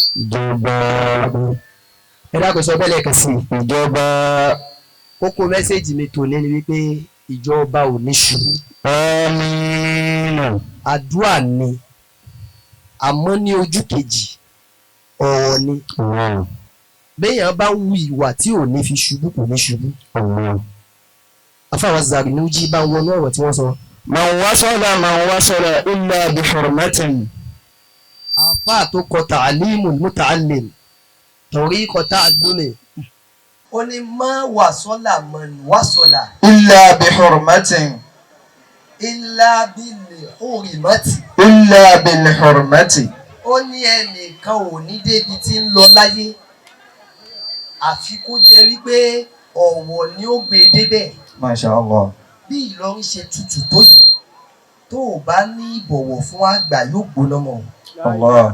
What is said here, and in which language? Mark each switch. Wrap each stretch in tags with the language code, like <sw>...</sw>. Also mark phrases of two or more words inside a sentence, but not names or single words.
<yo>ẹ dákun sọ bẹ́ẹ̀ lẹ́ẹ̀kan sí ìjọba kókó mẹ́sẹ̀jì mi tòní ni wípé ìjọba ò ní ṣubú àdúrà ni àmọ́ ní ojú kejì ọ̀rọ̀ ni béèyàn bá wù ìwà tí ò ní fi ṣubú kò ní ṣubú. afáwọn Zarnuji bá wọnú ọ̀rọ̀ tí wọ́n sọ.</yo> <ar>من وصل إلا بحرمة.</ar> <yo>àfáà tó kọ ta'limul muta'allim tariqa ta'allumi. ó ní</yo> <ar>ما وصل من وصل. إلا بحرمة. إلا بالحرمة. إلا بالحرمة.</ar> <yo>ó ní ẹnìkan ò ní débi tí ń lọ láyé àfi kó jẹ́ wípé ọ̀wọ̀ ni ó gbé débẹ̀.</yo> <ar>ما شاء الله.</ar> <yo>bí Ìlọrin ṣe tutù tó yìí tó o bá ní ìbọ̀wọ̀ fún àgbà yóò gbóná mọ́. Allah.</yo>